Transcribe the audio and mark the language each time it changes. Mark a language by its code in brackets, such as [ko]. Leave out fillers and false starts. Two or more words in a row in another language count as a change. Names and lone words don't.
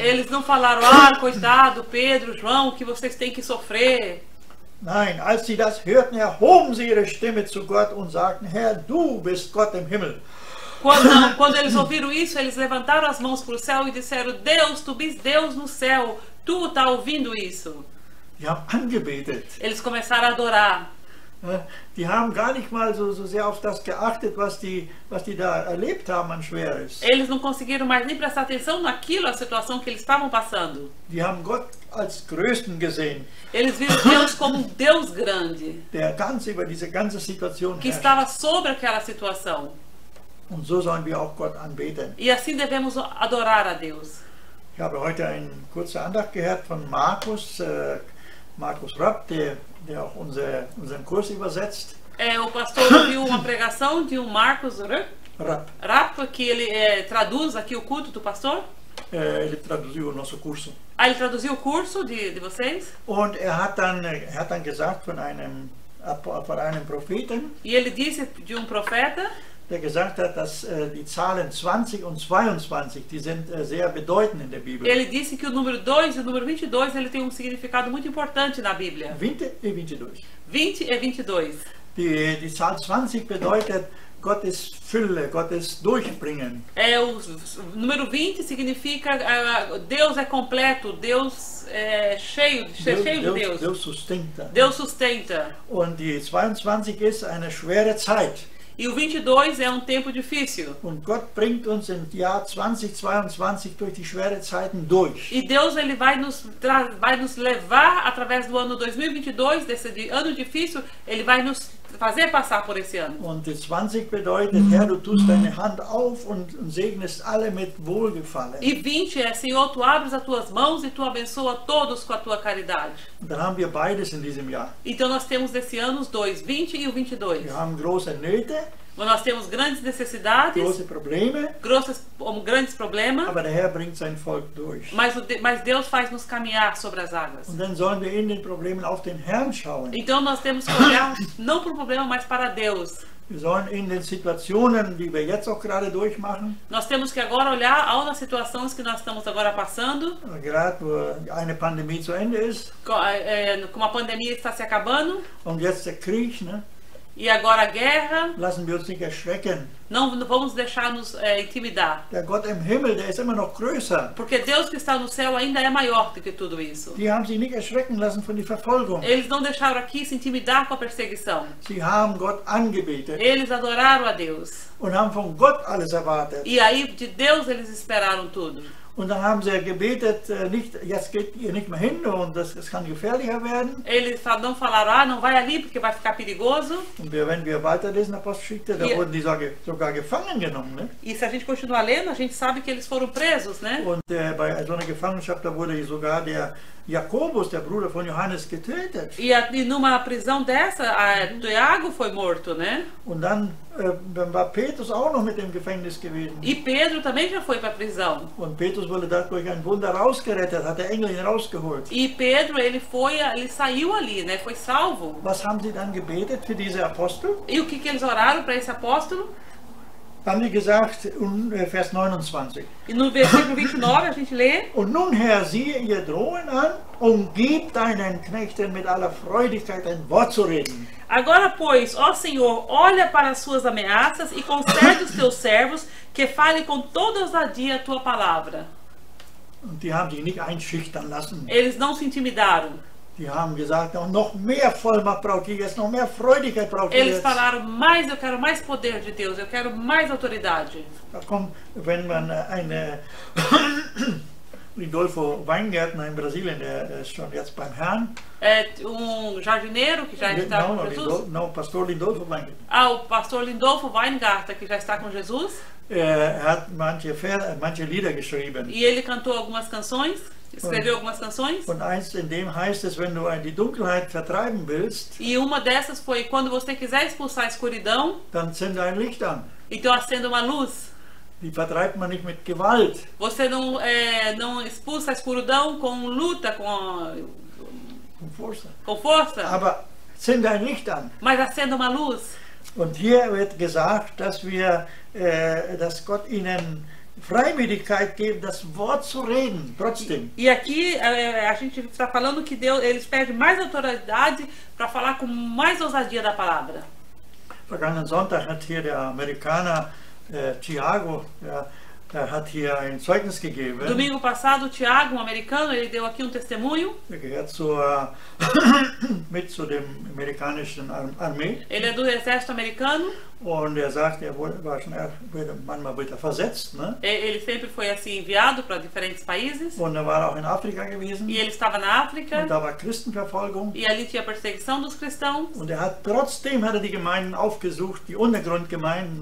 [pt] eles não falaram, coitado, Pedro, João, que vocês têm que sofrer. [de] Nein, als sie das hörten, erhoben sie ihre Stimme zu Gott und sagten, Herr, du bist Gott im Himmel. [pt] Quando eles ouviram isso, eles levantaram as mãos para o céu e disseram, Deus, tu bist Deus no céu, tu está ouvindo isso. [de] Die haben angebetet. [pt] Eles começaram a adorar. [de] Die haben gar nicht mal so sehr auf das geachtet, was die da erlebt haben an Schweres. [pt] Eles não conseguiram mais nem prestar atenção naquilo, a situação que eles estavam passando. [de] Die haben Gott als Größten gesehen, [pt] Eles viram Deus como um Deus grande, [de] der ganz über diese ganze Situation [pt] que [de] herrscht. [pt] estava sobre aquela situação. [de] Und so sollen wir auch Gott anbeten. [pt] E assim devemos adorar a Deus. [de] Ich habe heute eine kurze Andacht gehört von Markus Rapp, der auch unseren Kurs übersetzt. [pt] O pastor ouviu uma pregação de Marcos Rapp, que ele traduz aqui o culto do pastor. Ele traduziu o nosso curso. Ele traduziu o curso de vocês. [de] Und hat dann gesagt von einem Propheten, [pt] E ele disse de um profeta, [de] der gesagt hat, dass die Zahlen 20 und 22, die sind sehr bedeutend in der Bibel. [pt] ele disse que o número 2 e o número 22 ele tem um significado muito importante na Bíblia. 20 e 22. 20 e 22. [de] Die Zahl 20 bedeutet Gottes Fülle, Gottes Durchbringen. [pt] O número 20 significa Deus é completo, Deus é cheio de Deus. Deus sustenta. Deus sustenta. [de] Und die 22 ist eine schwere Zeit. [pt] E o 22 é um tempo difícil. [de] Und Gott bringt uns im Jahr 2022 durch die schwere Zeiten durch. [pt] E Deus ele vai nos levar através do ano 2022, desse ano difícil, ele vai nos fazer passar por esse ano. [de] Und die 20 bedeutet, Herr, du tust deine Hand auf und segnest alle mit Wohlgefallen. [pt] E 20 é, Senhor, tu abres as tuas mãos e tu abençoa todos com a tua caridade. [de] Und dann haben wir beides in diesem Jahr. [pt] Então nós temos desse ano os dois, 20 e o 22. [de] Wir haben große Nöte, [pt] Nós temos grandes necessidades, [de] große Probleme, [pt] grandes problemas, [de] aber der Herr bringt sein Volk durch. [pt] mas Deus faz nos caminhar sobre as águas. [de] Und dann sollen wir in den Problemen auf den Herrn schauen. [pt] Então nós temos que olhar não para o problema, mas para Deus. [de] Wir sollen in den Situationen, die wir jetzt auch gerade durchmachen, [pt] Nós temos que agora olhar as situações que nós estamos agora passando, [de] gerade wo eine Pandemie zu Ende ist [pt] como a pandemia está se acabando, [de] und jetzt der Krieg, ne? [pt] E agora a guerra, [de] lassen wir uns nicht erschrecken. [pt] não vamos deixar nos intimidar. [de] Der Gott im Himmel, der ist immer noch größer. [pt] Porque Deus que está no céu ainda é maior do que tudo isso. [de] Die haben sich nicht erschrecken lassen von der Verfolgung. [pt] Eles não deixaram aqui se intimidar com a perseguição. [de] Sie haben Gott angebetet [pt] Eles adoraram a Deus. [de] und haben von Gott alles erwartet. [pt] E aí de Deus eles esperaram tudo. [de] Und dann haben sie gebetet, nicht, jetzt geht ihr nicht mehr hin und das kann gefährlicher werden. [pt] Eles não falaram, não vai ali porque vai ficar perigoso. [de] Und wenn wir weiterlesen, Apostelgeschichte, da wurden die sogar gefangen genommen. Ne? [pt] E se a gente continuar lendo, a gente sabe que eles foram presos, né? [de] Und bei so einer Gefangenschaft, da wurde sogar der Jakobus, der Bruder von Johannes, getötet. [pt] E numa prisão dessa, Tiago foi morto, né? [de] Und dann war Petrus auch noch mit im Gefängnis gewesen. [pt] E Pedro também já foi para a prisão. [de] Und Petrus wurde dadurch ein Wunder rausgerettet, hat der Engel ihn rausgeholt. [pt] E Pedro, ele saiu ali, né? Foi salvo. [de] Was haben sie dann gebetet für diese Apostel? [pt] E o que eles oraram para esse apóstolo? [de] Haben die gesagt, Vers 29. [pt] E no versículo 29 a gente lê: [de] Und nun, Herr, siehe ihr Drohen an und gib deinen Knechten mit aller Freudigkeit ein Wort zu reden. [pt] Agora, pois, ó Senhor, olha para as suas ameaças e concede os teus servos que falem com toda ousadia a tua palavra. [de] Und die haben sich nicht einschüchtern lassen. [pt] Eles não se intimidaram. [de] Die haben gesagt, noch mehr Vollmacht braucht ihr jetzt, noch mehr Freudigkeit braucht ihr [pt] Eles [de] jetzt. [pt] falaram, eu quero mais poder de Deus, eu quero mais autoridade. [de] Da kommt, wenn man eine Lindolfo Weingärtner in Brasilien, der ist schon jetzt beim Herrn. [pt] Jardineiro que já está com Jesus. Não, pastor Lindolfo Weingärtner. O pastor Lindolfo Weingarten, que já está com Jesus. [de] Hat manche Lieder geschrieben. [pt] E ele cantou algumas canções. Escreveu algumas canções. [de] Und eins in dem heißt es, wenn du die Dunkelheit vertreiben willst, [pt] e uma dessas foi: quando você quiser expulsar a escuridão, [de] dann zünde ein Licht an. [pt] Então acenda uma luz. [de] Die vertreibt man nicht mit Gewalt. [pt] Você não expulsa a escuridão com luta, com força. Com força. [de] Aber zünde ein Licht an. [pt] Mas acenda uma luz. [de] Und hier wird gesagt, dass dass Gott ihnen Freimütigkeit geben, das Wort zu reden, trotzdem. [pt] E aqui a gente está falando que eles pedem mais autoridade para falar com mais ousadia da palavra. [de] Vergangenen Sonntag hat hier der Amerikaner Tiago, hat hier ein Zeugnis gegeben. [pt] Domingo passado, Tiago, um americano, ele deu aqui testemunho. [de] Er gehört mit zu dem amerikanischen Armee. [pt] Ele é do exército americano. [de] Und er sagt, manchmal wird versetzt. Ne? [pt] Ele sempre foi assim enviado para diferentes países. [de] Und er war auch in Afrika gewesen. [pt] E ele estava na África. [de] Und da war Christenverfolgung. [pt] E ali tinha perseguição dos cristãos. [de] Und trotzdem hat er die Gemeinden aufgesucht, die Untergrundgemeinden.